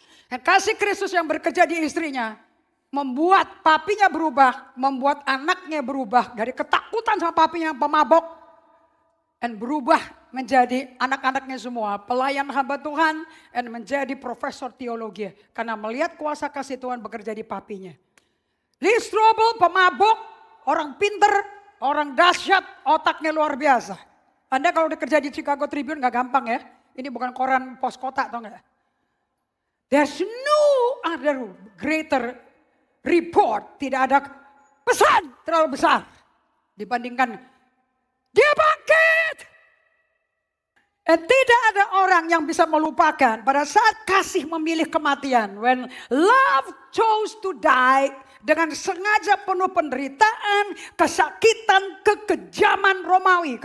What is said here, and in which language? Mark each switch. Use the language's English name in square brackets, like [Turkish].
[Indonesian] Dan kasih Kristus yang bekerja di istrinya membuat papinya berubah, membuat anaknya berubah dari ketakutan sama papinya yang pemabok, dan berubah menjadi anak-anaknya semua pelayan hamba Tuhan dan menjadi profesor teologi karena melihat kuasa kasih Tuhan bekerja di papinya. Lee Strobel pemabok, orang pinter, orang dahsyat, otaknya luar biasa. Anda kalau udah kerja di Chicago Tribune gak gampang ya. Ini bukan koran pos kota atau enggak. [English] There's no other greater report. [Indonesian] Tidak ada pesan terlalu besar dibandingkan dia bangkit. Dan tidak ada orang yang bisa melupakan pada saat kasih memilih kematian. [English] When love chose to die, [Indonesian] dengan sengaja penuh penderitaan, kesakitan, kekejaman Romawi.